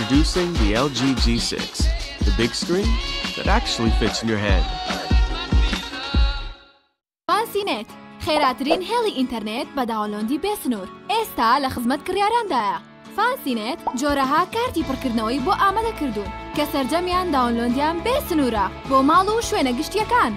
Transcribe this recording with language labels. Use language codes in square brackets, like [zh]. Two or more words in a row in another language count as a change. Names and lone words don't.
[en] Introducing the LG G6, the big screen that actually fits in your head. [ckb] فانسینێت خێراترین هێڵی ئینتەرنێت بە داوەلۆندی بێسنوور ئێستا لە خزمەت کڕیاراندایە. فانسینێت جۆرەها کارتی پڕکردنەوەی بۆ ئامادە کردوون کە سەرجەمیان داوەلۆندیان بێسنوورە بۆ ماڵ و شوێنە گشتیەکان.